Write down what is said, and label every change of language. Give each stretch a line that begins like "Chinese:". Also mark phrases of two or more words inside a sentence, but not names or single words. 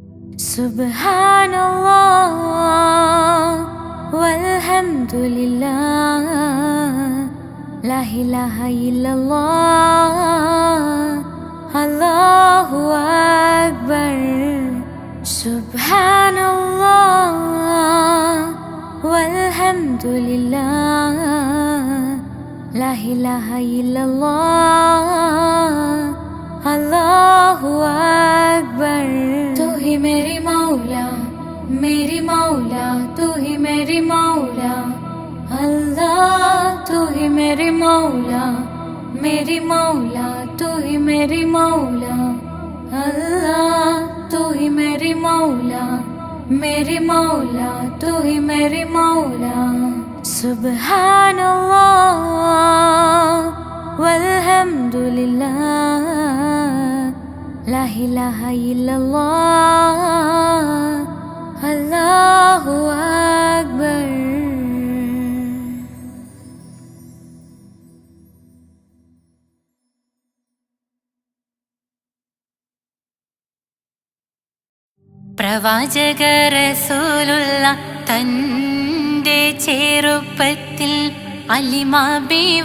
Arabic: سبحان الله والحمد لله، لا إله إلا الله، الله أكبر. سبحان الله والحمد لله، لا إله إلا الله، الله أكبر.
Hindi: तू ही मेरी मौला, मेरी मौला, तू ही मेरी मौला, अल्लाह तू ही मेरी मौला, मेरी मौला, तू ही मेरी मौला, अल्लाह तू ही मेरी मौला, मेरी मौला, तू ही मेरी मौला.
Arabic: سبحان الله والحمد لله, لا إله إلا الله، الله أكبر.
Malayalam: പ്രവാചക റസൂലുള്ള തൻ്റെ ചെറുപ്പത്തിൽ അലിമാബി